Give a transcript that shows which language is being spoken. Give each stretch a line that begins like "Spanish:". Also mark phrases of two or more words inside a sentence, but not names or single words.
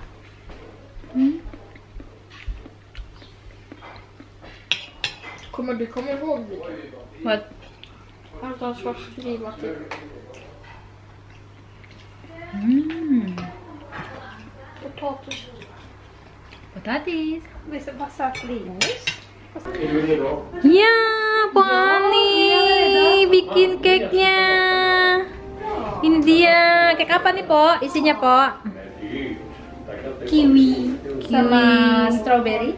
Swedish: Kommer du komma ihåg det? Vad? Allt han ska skriva till. Mm. Potatis.
Indonesian: Gadis. Bisa bahasa klinis. Ya, Po Ani bikin cake-nya. Ini dia. Cake apa nih, Po? Isinya, Po? Kiwi sama strawberry.